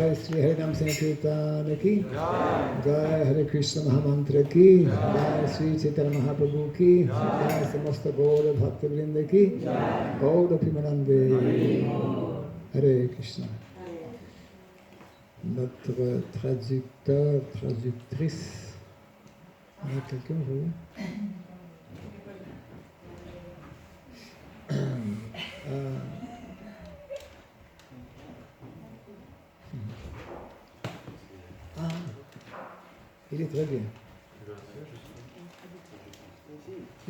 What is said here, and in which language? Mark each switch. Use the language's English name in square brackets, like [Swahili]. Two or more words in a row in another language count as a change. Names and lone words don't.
[Hindi] श्री हरिनाम संकीर्तन की, जय हरे कृष्ण महामंत्र की, जय श्री चैतन्य महाप्रभु की, जय समस्त गौर भक्त वृन्द की, गौर पिमानन्दे, हरे कृष्ण. [French] Notre traducteur, traductrice, il y a quelqu'un, vous? Il est très bien. Yeah.